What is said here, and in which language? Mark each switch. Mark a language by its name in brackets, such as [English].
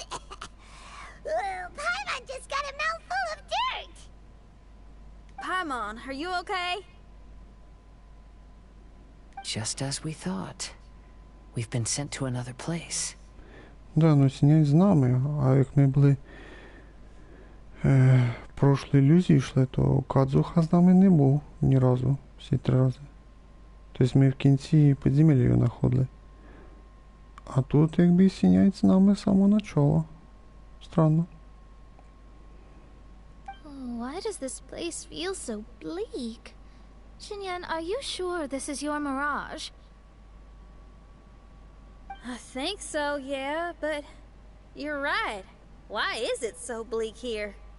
[English] Paimon just got a mouthful of dirt. Paimon, are you okay? Just as we thought. We've been sent to another place. [Ukrainian] Да, ну Сінянь з нами, а як ми були в прошлій ілюзії йшли, то Кадзуха з нами не був ні разу, всі 3 рази. Тобто ми в кінці підземелля його знаходили. А тут якби Сінянь з нами з самого начала. [Russian] Странно. [English] Why does this place feel so bleak? Xinyan, are you sure this is your mirage? I think so, yeah, but you're right. Why is it so bleak here?